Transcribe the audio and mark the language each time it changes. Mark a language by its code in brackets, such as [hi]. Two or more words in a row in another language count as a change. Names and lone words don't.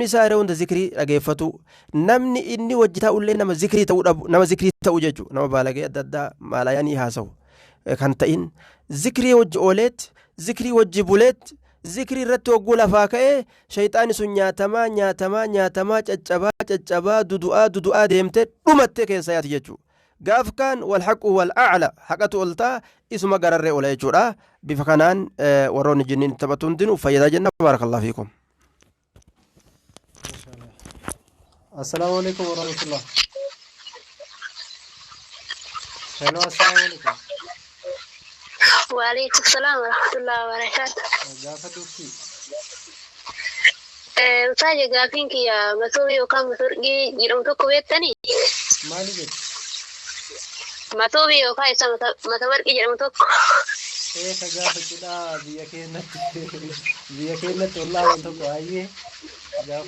[om] isaa yeroo hunda zikrii dhageeffatu namni inni wajji taa'ullee nama zikrii ta'u jechuudha nama baalagee adda addaa maalaayanii haasa'u kan ta'in zikrii wajji ooleet zikrii wajji buleet zikrii irratti hogguu lafaa ka'ee shayxaani sun nyaatamaa caccabaa dudu'aa deemtee dhumattee keessa yaati jechuudha gaaf kaan wal haqu wal a'la haqatu oltaa isuma gararree ola jechuudha bifa kanaan warroonni jinniin taphatu hundinuu fayyadaa jenna [ar] بارك الله فيكم السلام عليكم ورحمة الله. Hello, السلام عليكم. وعليكم السلام ورحمة الله وبركاته. [om] Gaafa dubbii. Utaaje gaafiin kiyya matoobii yookaan matorqii jedhamu tokko beektanii? Maali jettu? Matoobii yookaan isa matawarqii jedhamu tokko. Ka gaafa cidhaa biyya keenyatti wallaahi tokko baay'ee gaafa.